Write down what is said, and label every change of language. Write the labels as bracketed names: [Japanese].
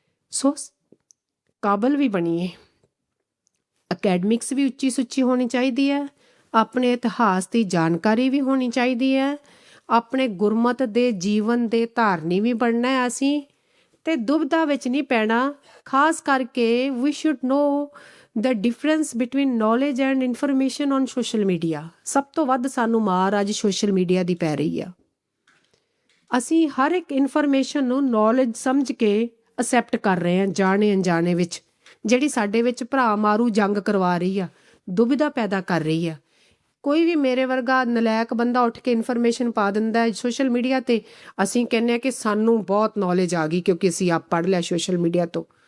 [Punjabi] ਸੋ ਕਾਬਲ ਵੀ ਬਣੀਏ। ਅਕੈਡਮਿਕਸ ਵੀ ਉੱਚੀ ਸੁੱਚੀ ਹੋਣੀ ਚਾਹੀਦੀ ਹੈ, ਆਪਣੇ ਇਤਿਹਾਸ ਦੀ ਜਾਣਕਾਰੀ ਵੀ ਹੋਣੀ ਚਾਹੀਦੀ ਹੈ, ਆਪਣੇ ਗੁਰਮਤ ਦੇ ਜੀਵਨ ਦੇ ਧਾਰਨੀ ਵੀ ਬਣਨਾ ਹੈ ਅਸੀਂ, ਤੇ ਦੁਬਿਧਾ ਵਿੱਚ ਨਹੀਂ ਪੈਣਾ। ਖਾਸ ਕਰਕੇ [English] We should know the difference between knowledge and information on social media। [Punjabi] ਸਭ ਤੋਂ ਵੱਧ ਸਾਨੂੰ ਮਾਰ ਅੱਜ ਸੋਸ਼ਲ ਮੀਡੀਆ ਦੀ ਪੈ ਰਹੀ ਆ। ਅਸੀਂ ਹਰ ਇੱਕ ਇਨਫੋਰਮੇਸ਼ਨ ਨੂੰ ਨੌਲੇਜ ਸਮਝ ਕੇ ਅਸੈਪਟ ਕਰ ਰਹੇ ਹਾਂ, ਜਾਣੇ ਅਣਜਾਣੇ ਵਿੱਚ, ਜਿਹੜੀ ਸਾਡੇ ਵਿੱਚ ਭਰਾ ਮਾਰੂ ਜੰਗ ਕਰਵਾ ਰਹੀ ਆ, ਦੁਬਿਧਾ ਪੈਦਾ ਕਰ ਰਹੀ ਆ। ਕੋਈ ਵੀ ਮੇਰੇ ਵਰਗਾ ਨਲਾਇਕ ਬੰਦਾ ਉੱਠ ਕੇ ਇਨਫੋਰਮੇਸ਼ਨ ਪਾ ਦਿੰਦਾ ਹੈ ਸੋਸ਼ਲ ਮੀਡੀਆ ਤੇ, ਅਸੀਂ ਕਹਿੰਦੇ ਹਾਂ ਕਿ ਸਾਨੂੰ ਬਹੁਤ ਨੌਲੇਜ ਆ ਗਈ ਕਿਉਂਕਿ ਅਸੀਂ ਆਪ ਪੜ੍ਹ ਲਿਆ ਸੋਸ਼ਲ ਮੀਡੀਆ ਤੋਂ।